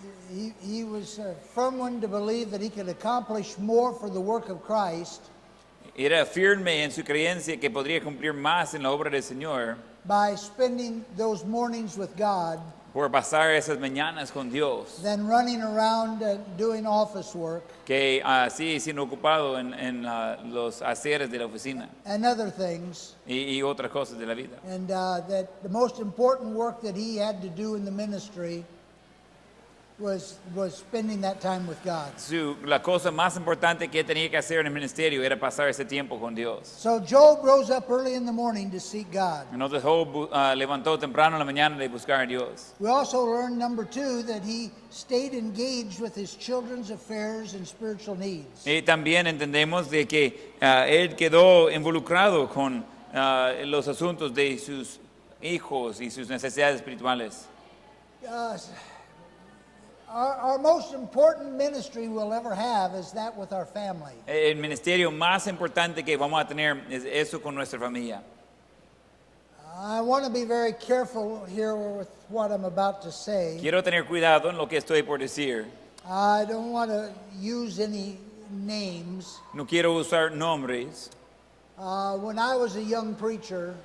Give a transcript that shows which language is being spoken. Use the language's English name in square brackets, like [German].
[English] he was a firm one to believe that he could accomplish more for the work of Christ [Spanish] Era firme en su creencia que podría cumplir más en la obra del Señor [English] by spending those mornings with God [Spanish] por pasar esas mañanas con Dios, [English] than running around doing office work [Spanish] que así siendo ocupado en los haceres de la oficina [English] and other things. [Spanish] y otras cosas de la vida. [English] And that the most important work that he had to do in the ministry was spending that time with God. [Spanish] La cosa más importante que tenía que hacer en el ministerio era pasar ese tiempo con Dios. [English] So Job rose up early in the morning to seek God. [Spanish] Entonces Job levantó temprano en la mañana de buscar a Dios. [English] We also learned, number 2, that he stayed engaged with his children's affairs and spiritual needs. [Spanish] Y también entendemos de que él quedó involucrado con los asuntos de sus hijos y sus necesidades espirituales. [English] Uh, our most important ministry we'll ever have is that with our family. [Spanish] El ministerio más importante que vamos a tener es eso con nuestra familia. [English] I want to be very careful here with what I'm about to say. [Spanish] Quiero tener cuidado en lo que estoy por decir. [English] I don't want to use any names. [Spanish] No quiero usar nombres. [English] When I was a young preacher,